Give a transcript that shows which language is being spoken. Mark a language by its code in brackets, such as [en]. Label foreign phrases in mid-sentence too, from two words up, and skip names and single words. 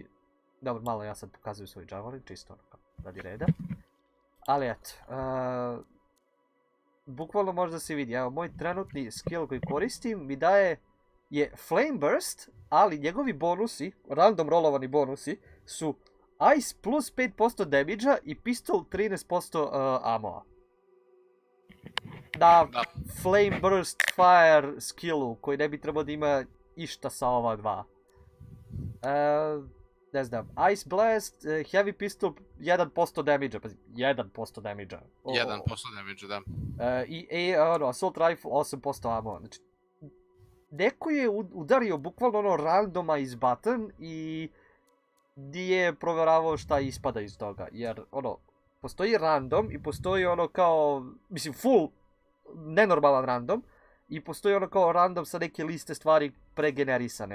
[bs] Dobro, malo ja sad pokazujem svoj Javelin, čisto radi reda. Ali eto, bukvalno možda se vidi, evo moj trenutni skill koji koristim mi daje je Flame Burst, ali njegovi bonusi, random rolovani bonusi, su Ice plus 5% damage-a i Pistol 13% ammo-a. Na Flame Burst Fire skillu, koji ne bi trebao da ima išta sa ova dva. Ne znam, Ice Blast, Heavy Pistol 1% damage-a, pazi, 1% damage-a. 1% damage-a, da. I Assault Rifle 8% ammo. Znači, neko je udario bukvalno [en] randomize button [bs] i nije provjeravao šta ispada iz toga. Jer, postoji random i postoji kao, mislim, full nenormalan random i postoji ono kao random sa neke liste stvari pregenerisane.